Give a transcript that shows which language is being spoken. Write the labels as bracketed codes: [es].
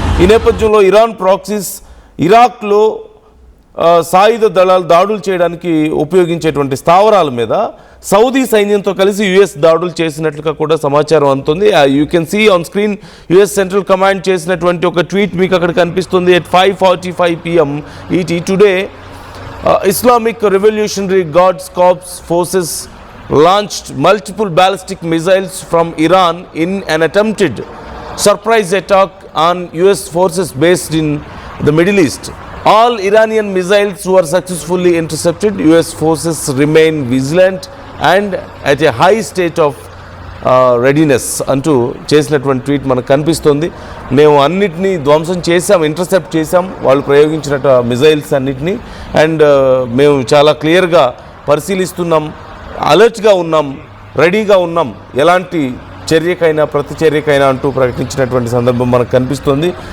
[te] ఈ నేపథ్యంలో Iran proxies ఇరాక్లో సాయుధ దళాలు దాడులు చేయడానికి ఉపయోగించేటువంటి స్థావరాల మీద సౌదీ సైన్యంతో కలిసి యుఎస్ దాడులు చేసినట్లుగా కూడా సమాచారం అందుతుంది. [en] you can see on screen [te] US central command చేసినటువంటి ఒక ట్వీట్ మీకు అక్కడ కనిపిస్తుంది. [en] at 5:45 PM ET today Islamic Revolutionary Guards Corps forces launched multiple ballistic missiles from Iran in an attempted surprise attack on US forces based in the Middle East. All Iranian missiles were successfully intercepted. US forces remain vigilant and at a high state of readiness [te] అంటూ చేసినటువంటి tweet మనకు కనిపిస్తుంది. మేము అన్నిటినీ ధ్వంసం చేసాం, intercept చేసాం వాళ్ళు ప్రయోగించినట్టు మిజైల్స్ అన్నిటినీ. అండ్ మేము చాలా క్లియర్గా పరిశీలిస్తున్నాం, అలర్ట్గా ఉన్నాం, రెడీగా ఉన్నాం ఎలాంటి చర్యకైనా ప్రతి చర్యకైనా అంటూ ప్రకటించినటువంటి సందర్భం మనకు కనిపిస్తుంది.